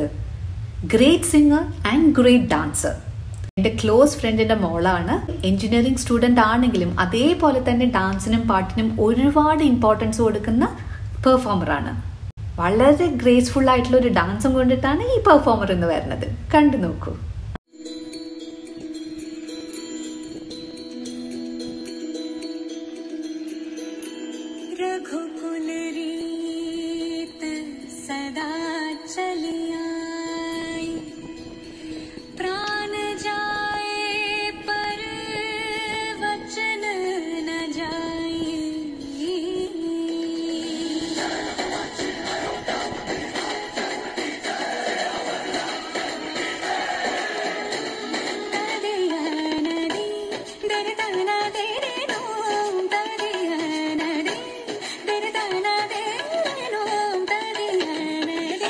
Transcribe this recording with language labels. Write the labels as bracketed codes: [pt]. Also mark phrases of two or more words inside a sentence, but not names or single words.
[en] Great singer and great dancer. എൻ്റെ close friend's മോളാണ്. engineering student [ml] ആണെങ്കിലും അതേപോലെ തന്നെ ഡാൻസിനും പാട്ടിനും ഒരുപാട് ഇമ്പോർട്ടൻസ് കൊടുക്കുന്ന പെർഫോമറാണ്. വളരെ ഗ്രേസ്ഫുൾ ആയിട്ടുള്ള ഒരു ഡാൻസും കൊണ്ടിട്ടാണ് ഈ പെർഫോമർ എന്ന് വരുന്നത്. കണ്ടു നോക്കൂ. [hi] रघुकुल रीत सदा चली आई, प्राण जाए पर वचन न जाए। तदिया नदी दरदना दे नो, तदिया नदी दरदना दे नो, तदिया नदी।